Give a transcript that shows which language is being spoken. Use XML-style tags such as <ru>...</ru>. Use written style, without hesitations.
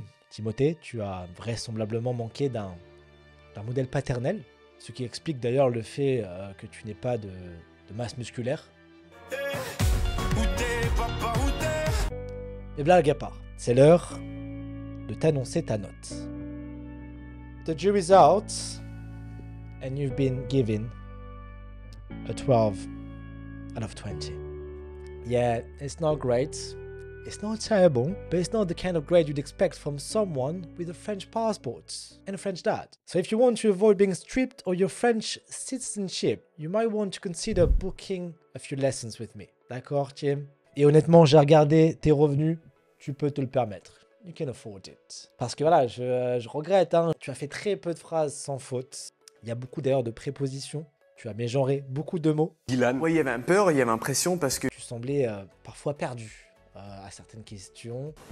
<fr>Timothée, tu as vraisemblablement manqué d'un modèle paternel, ce qui explique d'ailleurs le fait que tu n'aies pas de masse musculaire. Et blague à part, c'est l'heure de t'annoncer ta note.</fr> <en>The jury's out, and you've been given a 12 out of 20. Yeah, it's not great. It's not terrible, but it's not the kind of grade you'd expect from someone with a French passport and a French dad. So if you want to avoid being stripped of your French citizenship, you might want to consider booking a few lessons with me.</en> <fr>D'accord, Tim? Et honnêtement, j'ai regardé tes revenus, tu peux te le permettre.</fr> <en>You can afford it.</en> <fr>Parce que voilà, je regrette, hein, tu as fait très peu de phrases sans faute. Il y a beaucoup d'ailleurs de prépositions. Tu as mégenré beaucoup de mots. Dylan. Ouais, il y avait un peur, il y avait l'impression parce que Tu semblais parfois perdu à certaines questions.</fr>